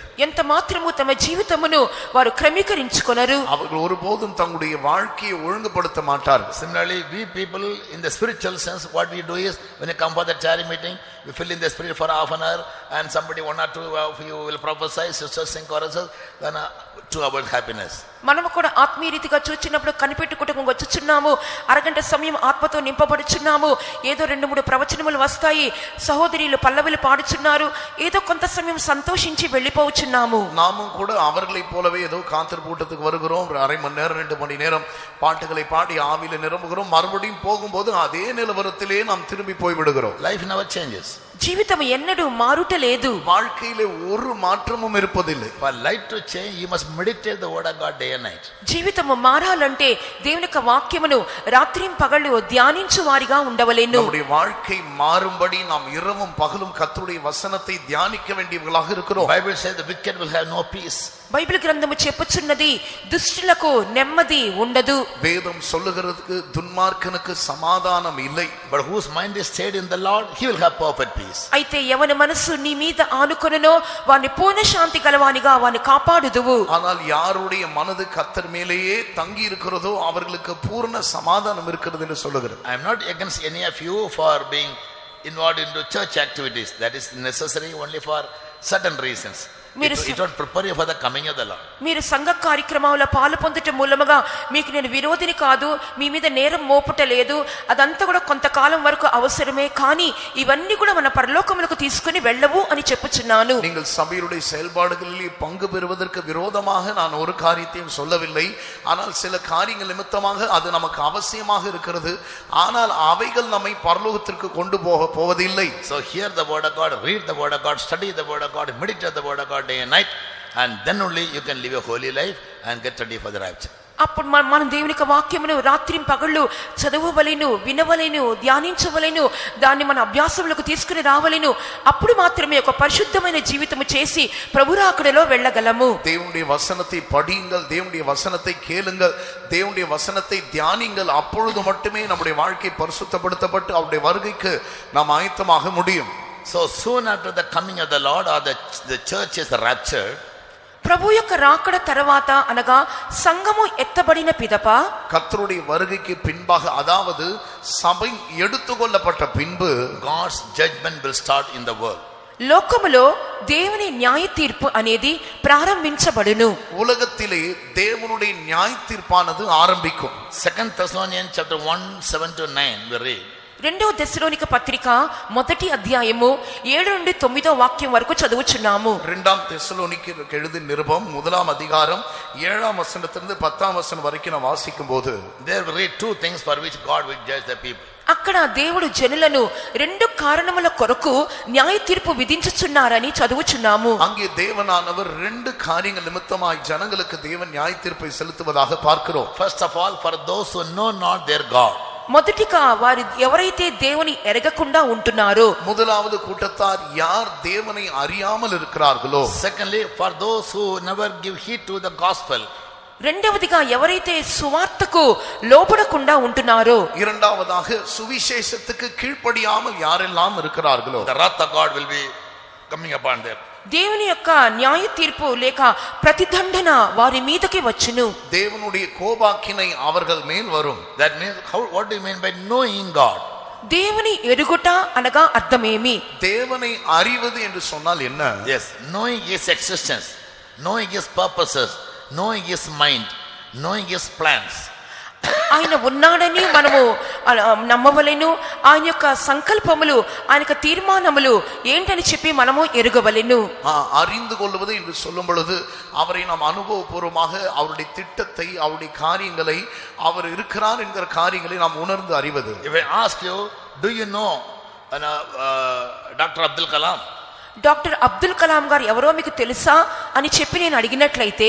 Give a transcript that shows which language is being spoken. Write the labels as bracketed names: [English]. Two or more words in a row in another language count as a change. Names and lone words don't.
[Telugu] ఎంత మాత్రము తమ జీవితమును వారు క్రమీకరించుకొనరు. [Tamil] அவர்கள் ஒருபோதும் தங்களுடைய வாழ்க்கையை ஒழுங்குபடுத்த மாட்டார்கள். [English] Similarly, we people in the spiritual sense, what we do is when you come for the charity meeting, you fill in the spirit for half an hour and somebody 1 or 2 of you will prophesy, sisters sing choruses, then 2 hours happiness. [Telugu] మనము కూడా ఆత్మీయ రీతిగా చూచినప్పుడు కనిపెట్టుకుంటూ వచ్చుచున్నాము. అరగంట సమయం ఆత్మతో నింపబడుచున్నాము. ఏదో 2-3 ప్రవచనములు వస్తాయి. సహోదరులు పల్లవిలు పాడుచున్నారు. ఏదో కొంత సమయం సంతోషించి వెళ్ళిపోవచ్చున్నాము. [Tamil] நாமும் கூட அவர்களைப் போலவே ஏதோ காந்தர் கூட்டத்துக்கு வருகிறோம். 1/2 மணி நேரம் 2 மணி நேரம் பாட்டுகளை பாடி ஆவியில நிரம்புகிறோம். மறுபடியும் போகும்போது அதே நிலவரத்திலே நாம் திரும்பி போய் விடுகிறோம். [English] Life never changes. [Telugu] జీవితం ఎన్నడూ మారుట లేదు. [Tamil] வாழ்க்கையிலே ஒரு மாற்றமும் இருப்பதில்லை. [English] For life to change, you must meditate the word of God day and night. [Telugu] జీవితము మారాలంటే దేవుని యొక్క వాక్యమును రాత్రిం పగలు ధ్యానించు వారిగా ఉండవలెను. [Tamil] நம்முடைய வாழ்க்கை மாறும்படி நாம் இரவும் பகலும் கர்த்தருடைய வசனத்தை தியானிக்க வேண்டியவர்களாக இருக்கிறோம். [English] Bible says the wicked will have no peace. [Telugu] బైబిల్ గ్రంథము చెప్పుచున్నది దుష్టులకు నెమ్మది ఉండదు. [Tamil] வேதம் சொல்லுகிறதுக்கு துன்மார்க்கனுக்கு சமாதானம் இல்லை. [English] But whose mind is stayed in the Lord, he will have perfect peace. [Telugu] అయితే ఎవని మనసు నీ మీద ఆనుకొనునో వాని పూర్ణ శాంతి గలవానిగా వాని కాపాడుదువు. [Tamil] ஆனால் யாருடைய மனது கர்த்தர் மேலேயே தங்கி இருக்கிறதோ அவர்களுக்கு பூர்ண சமாதானம் இருக்கிறது என்று சொல்லுகிறது. [English] I am not against any of you for being involved into church activities. That is necessary only for certain reasons. It won't prepare you for the coming of the Lord. [Telugu] మీరు సంఘ కార్యక్రమాల్లో పాలు పొందుట మూలముగా మీకు నేను విరోధిని కాదు, మీ మీద నేరం మోపుట లేదు. అదంతా కూడా కొంతకాలం వరకు అవసరమే. కానీ ఇవన్నీ కూడా మన పరలోకములకు తీసుకుని వెళ్ళవు అని చెప్పుచున్నాను. [Tamil] நீங்கள் சபையுடைய செயல்பாடுகளில் பங்கு பெறுவதற்கு விரோதமாக நான் ஒரு காரியத்தையும் சொல்லவில்லை. ஆனால் சில காரியங்கள் நிமித்தமாக அது நமக்கு அவசியமாக இருக்கிறது. ஆனால் அவைகள் நம்மை பரலோகத்திற்கு கொண்டு போவதில்லை. [English] So hear the word of God, read the word of God, study the word of God, meditate the word of God day and night, and then only you can live a holy life and get ready for the rapture. [Telugu] అప్పుడు మనం దేవుని యొక్క వాక్యమును రాత్రి పగళ్ళు చదవవలెను, వినవలెను, ధ్యానించవలెను, దాన్ని మన అభ్యాసములకు తీసుకుని రావలెను. అప్పుడు మాత్రమే ఒక పరిశుద్ధమైన జీవితము చేసి ప్రభురాకడలో వెళ్ళగలము. [Tamil] தேவனுடைய வசனத்தை படியுங்கள், தேவனுடைய வசனத்தை கேளுங்கள், தேவனுடைய வசனத்தை தியானிங்கள். அப்பொழுது மட்டுமே நம்முடைய வாழ்க்கை பரிசுத்தப்படுத்தப்பட்டு அவருடைய வருகைக்கு நாம் ஆயத்தமாக முடியும். [English] So soon after the coming of the Lord, or the church is raptured, [Telugu] ప్రభు యొక్క రాకడ తర్వాత అనగా సంఘము ఎత్తబడిన పిదప [Tamil] கர்த்தருடைய வருகைக்கு பின்பாக, அதாவது சபை எடுத்துக்கொள்ளப்பட்ட பின்பு, [English] God's judgment will start in the world. [Telugu] లోకములో దేవుని న్యాయ తీర్పు అనేది ప్రారంభించబడును. [Tamil] உலகத்திலே தேவனுடைய நியாய தீர்ப்பானது ஆரம்பிக்கும். [English] 2 Thessalonians chapter 1:7-9 we read. [Telugu] 2వ తెస్సలోనిక పత్రిక 1వ అధ్యాయము 7 నుండి 9వ వాక్యం వరకు చదువుచున్నాము. [Tamil] 2 தெசலோனிக்கேயருக்கு எழுதின நிருபம் 1ஆம் அதிகாரம் 7ஆம் வசனத்திலிருந்து 10ஆம் வசனம் வரைக்கும் நாம் வாசிக்கும்போது, [English] There we read 2 things for which God will judge the people. [Telugu] అక్కడ దేవుడు జనులను రెండు కారణముల కొరకు న్యాయ తీర్పు విధించుచున్నారని చదువుచున్నాము. [Tamil] அங்கே தேவனானவர் ரெண்டு காரியங்கள் நிமித்தமாய் ஜனங்களுக்கு தேவன் நியாய தீர்ப்பை செலுத்துவதாக பார்க்கிறோம். [English] First of all, for those who know not their God. [Telugu] మొదటిగా వారు ఎవరైతే దేవుని ఎరగకుండా ఉంటున్నారో, [Tamil] முதலாவது கூட்டத்தார் யார் தேவனை அறியாமல் இருக்கிறார்களோ. [English] Secondly, for those who never give heed to the gospel. [Telugu] రెండవదిగా ఎవరైతే సువార్తకు లోబడకుండా ఉంటున్నారో, [Tamil] இரண்டாவதாக சுவிசேஷத்துக்கு கீழ்ப்படியாமல் யாரெல்லாம் இருக்கிறார்களோ, [English] The wrath of God will be coming upon them. [Telugu] దేవుని యొక్క న్యాయ తీర్పు లేక ప్రతిదండన వారి మీదకి వచ్చును. [Tamil] தேவனுடைய கோபாக்கினை அவர்கள் மேல் வரும். [English] That means, what do you mean by knowing God? [Telugu] దేవుని ఎరుగుట అనగా అర్థమేమి? [Tamil] தேவனை அறிவது என்று சொன்னால் என்ன? [English] Yes, knowing His existence, knowing His purposes, knowing His mind, knowing His plans. [Telugu] ఆయన ఉన్నాడని మనము నమ్మవలెను. ఆయన యొక్క సంకల్పములు, ఆయన యొక్క తీర్మానములు ఏంటని చెప్పి మనము ఎరుగవలెను. [Tamil] அறிந்து கொள்வது என்று சொல்லும் பொழுது அவரை நாம் அனுபவபூர்வமாக அவருடைய திட்டத்தை, அவருடைய காரியங்களை, அவர் இருக்கிறார் என்கிற காரியங்களை நாம் உணர்ந்து அறிவது. [English] If I ask you, do you know Dr. Abdul Kalam? [Telugu] డాక్టర్ అబ్దుల్ కలాం గారు ఎవరో మీకు తెలుసా అని చెప్పి నేను అడిగినట్లయితే,